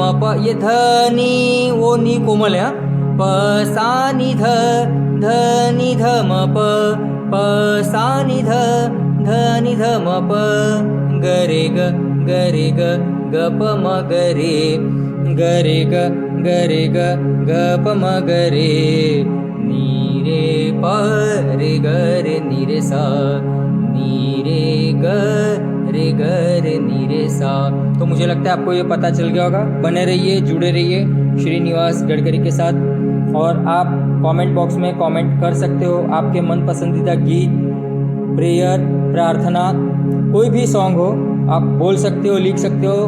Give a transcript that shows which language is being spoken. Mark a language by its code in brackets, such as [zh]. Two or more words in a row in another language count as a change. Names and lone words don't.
[hi] प, ये ध नी वो नी कोमल है, प सा नि ध ध नि ध म प प सा नि ध ध नि ध म प ग रे ग ग रे ग ग प म ग रे ग रे ग ग रे ग ग प म ग रे नी रे प रे ग रे नी रे सा नी रे ग रे ग रे नी रे सा। तो मुझे लगता है आपको ये पता चल गया होगा। बने रहिए, जुड़े रहिए श्रीनिवास गडकरी के साथ, और आप [en] comment box [hi] में कमेंट कर सकते हो आपके मन पसंदीदा गीत, प्रेयर, प्रार्थना, कोई भी सॉन्ग हो आप बोल सकते हो, लिख सकते हो।